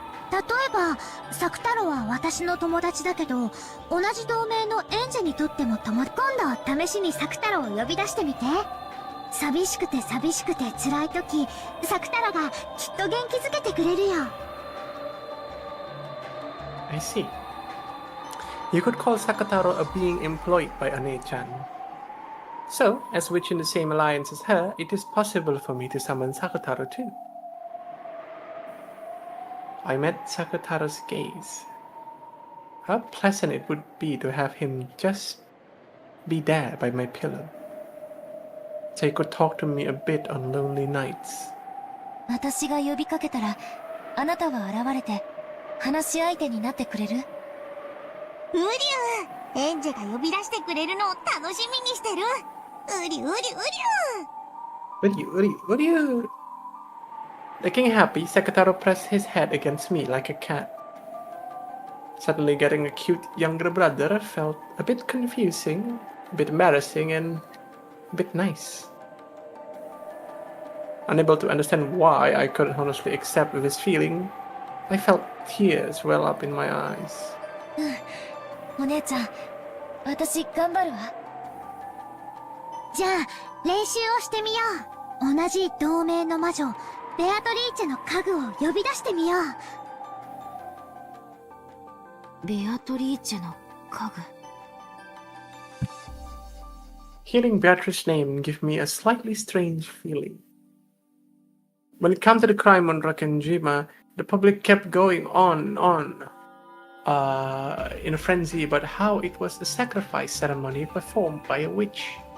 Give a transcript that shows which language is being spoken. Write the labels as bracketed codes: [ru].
[ja] 例えばサクタロは私の友達だけど、同じ同盟のエンジェにとっても今度試しにサクタロを呼び出してみて。寂しくて辛い時、サクタロがきっと元気づけてくれるよ。 [en] I see. You could call Sakataro a being employed by Ane-chan. So, as witch in the same alliance as her, it is possible for me to summon Sakataro too. I met Sakataro's gaze. How pleasant it would be to have him just be there by my pillow. So he could talk to me a bit on lonely nights. [ja] 私が呼びかけたら、あなたは現れて、話し相手になってくれる？うりゅう、エンジェが呼び出してくれるのを楽しみにしてる。うりゅうりゅうりゅう。 [en] Would you? Looking happy, Sakataro pressed his head against me like a cat. Suddenly getting a cute younger brother felt a bit confusing, a bit embarrassing, and a bit nice. Unable to understand why I couldn't honestly accept this feeling, I felt tears well up in my eyes. [ja] お姉ちゃん、私頑張るわ。じゃあ練習をしてみよう。同じ同盟の魔女ベアトリーチェの家具を呼び出してみよう。ベアトリーチェの家具。 [en] Hearing Beatrice's name gave me a slightly strange feeling. When it came to the crime on Rakenjima, the public kept going on in a frenzy about how it was a sacrifice ceremony performed by a witch.